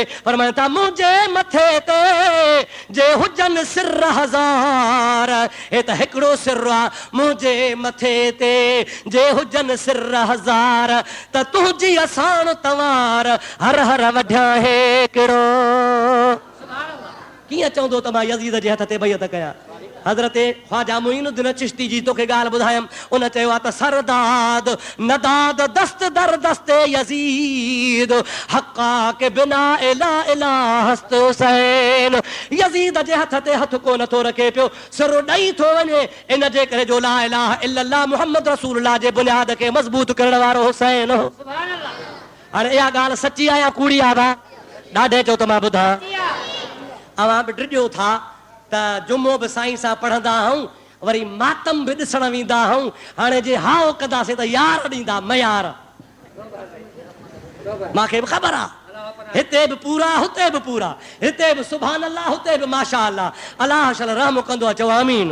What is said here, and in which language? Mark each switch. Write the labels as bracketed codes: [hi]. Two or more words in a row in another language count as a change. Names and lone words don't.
[sd] फरमाइनि था मुंहिंजे मथे ते जे हुजनि सिर 1000, हे त हिकिड़ो सिर आहे, मुंहिंजे मथे ते जे हुजनि सिर 1000 त तुंहिंजी असाण तवार हर हर वढिया हिकिड़ो। कीअं चवंदो त मां यज़ीद जे हथ ते बैयत कयां? हज़रत ख्वाजा मुईनुद्दीन चिश्ती जी तोखे ॻाल्हि ॿुधायमि उन चयो आहे त [fa] سر داد نداد دست در دست یزید حقا که بنای لا اله است حسین [sd] यज़ीद जे हथ ते हथ को नथो रखे पियो सिर ॾेई थो वञे इन जे करे जो [ar] لا اله الا الله محمد رسول الله [sd] जे बुनियाद खे मज़बूत करण वारो हुसैन हो। हाणे इहा ॻाल्हि सची आहे या कूड़ी आहे भाउ? ॾाढे चओ त मां ॿुधां अवां बि ड्रिॼो था त जुमो बि साईं सां पढ़ंदा आहियूं वरी मातम बि ॾिसण वेंदा आहियूं। हाणे जे हाओ कंदासीं त यार ॾींदा मयार मूंखे बि ख़बर आहे हिते बि पूरा हुते बि पूरा हिते बि [ar] سبحان الله [sd] हुते बि [ar] ما شاء الله [sd] अलाह शल रहम कंदो आहे चओ आमीन।